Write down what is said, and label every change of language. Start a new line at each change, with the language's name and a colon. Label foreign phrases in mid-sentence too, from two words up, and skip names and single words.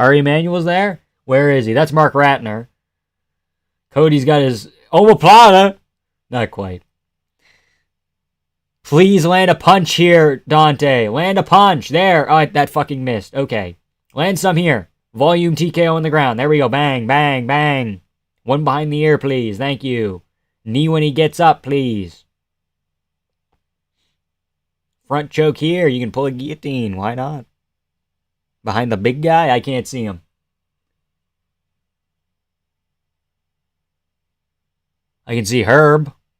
English: Ari Emanuel's there? Where is he? That's Mark Ratner. Cody's got his omoplata. Not quite. Please land a punch here, Dante. Land a punch. There. Oh, that fucking missed. Okay. Land some here. Volume TKO on the ground. There we go. Bang, bang, bang. One behind the ear, please. Thank you. Knee when he gets up, please. Front choke here. You can pull a guillotine. Why not? Behind the big guy? I can't see him. I can see Herb.